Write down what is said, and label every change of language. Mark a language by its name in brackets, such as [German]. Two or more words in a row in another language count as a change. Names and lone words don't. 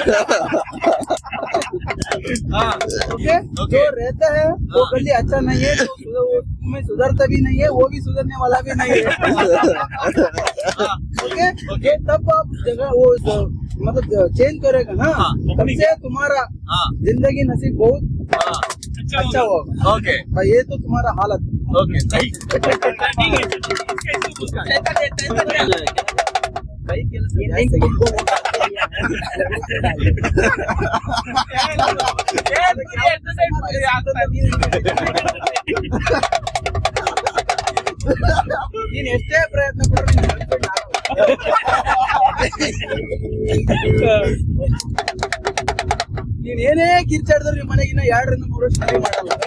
[Hindi] ओके जो रहता है वो गली अच्छा नहीं है तुम्हें सुधरता भी नहीं है वो भी सुधरने वाला भी नहीं है ओके तब आप जगह वो मतलब चेंज करेगा ना तब से तुम्हारा जिंदगी नसीब बहुत अच्छा होगा ओके ये तो तुम्हारा हालत ओके [Kannada] कई ಕೆಲಸ ನೀನ್ ಎಷ್ಟೇ ಪ್ರಯತ್ನ ಪಡ್ರಿ ನೀನ್ ಏನೇ ಕಿರ್ಚಾಡಿದ್ರು ನಿಮ್ಮ ಮನೆಗಿನ್ನ 2 ರಿಂದ 3 ವರ್ಷ ಮನೆ ಮಾಡಲ್ಲ